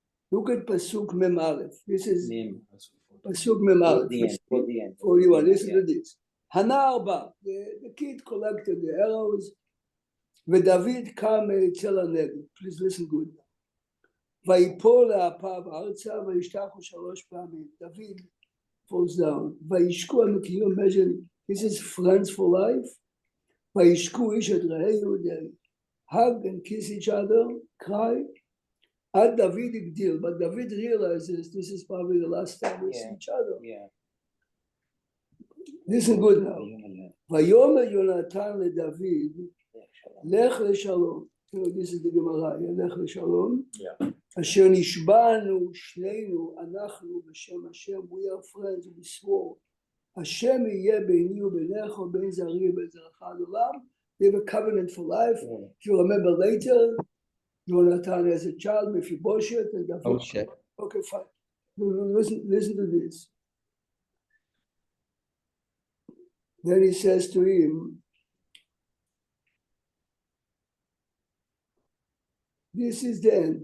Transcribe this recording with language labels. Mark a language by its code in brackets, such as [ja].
[en] Look at pasuk Mem Aleph. This is pasuk Mem Aleph. 41. Listen to this. Hanarba, the kid collected the arrows. David came [he] אצל הנגב. [en] Please listen good. [he] ויפול לאפיו ארצה וישתחו 3 פעמים. [en] David falls down. וישקו, can you imagine, this is friends for life. [he] וישקו איש את רעהו, [en] they hug and kiss each other, cry. עד David הגדיל, but David realizes this is probably the last time we see each other. Listen good now. [he] ויאמר יונתן לדוד, לך לשלום. [en] This is the Gemara, [he] לך לשלום. אשר נשבענו שנינו, אנחנו בשם השם, [en] we are friends, we swore. [he] השם יהיה ביני וביניך ובין זרעי ובין זרעך עד עולם. [en] They have a covenant for life. If you remember later, Yonatan as a child, Mephibosheth, and David. Oh shit. Okay, fine. Listen to this. Then he says to him, this is the end.